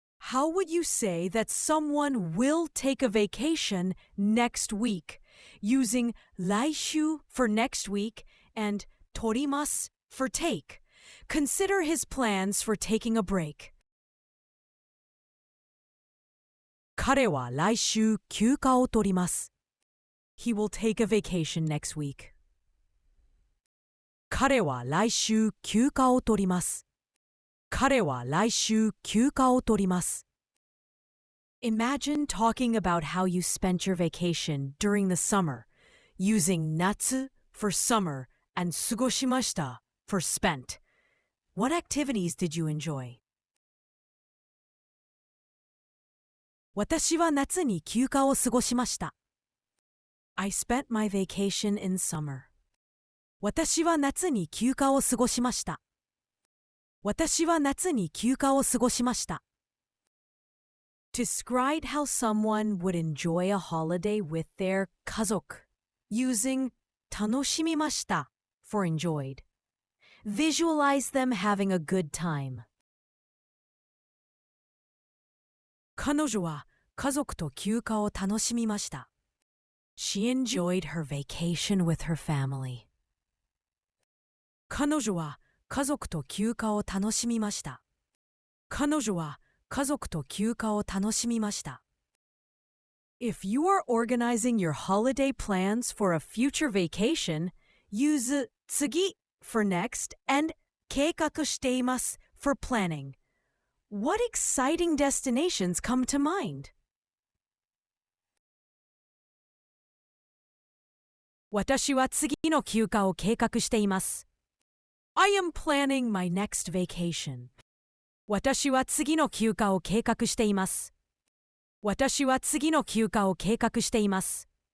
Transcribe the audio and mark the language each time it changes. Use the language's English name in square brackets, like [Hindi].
[English] How would you say that someone will take a vacation next week, using 来週 for next week and 取ります for take? Consider his plans for taking a break. [Japanese] 彼は来週休暇を取ります。 [English] He will take a vacation next week. [Japanese] 彼は来週休暇を取ります。彼は来週休暇を取ります。 [English] Imagine talking about how you spent your vacation during the summer, using 夏 for summer and 過ごしました for spent. What activities did you enjoy? [Japanese] 私は夏に休暇を過ごしました。 [English] I spent my vacation in summer. [Japanese] 私は夏に休暇を過ごしました。私は夏に休暇を過ごしました。 [English] Describe how someone would enjoy a holiday with their 家族 using 楽しみました for enjoyed. Visualize them having a good time. [Japanese] 彼女は家族と休暇を楽しみました。 [English] She enjoyed her vacation with her family. [Japanese] 彼女は家族と休暇を楽しみました。彼女は家族と休暇を楽しみました。 [English] If you are organizing your holiday plans for a future vacation, use 次 for next and 計画しています for planning. What exciting destinations come to mind? [Japanese] 私は次の休暇を計画しています。 [English] I am planning my next vacation. [Japanese] 私は次の休暇を計画しています。私は次の休暇を計画しています。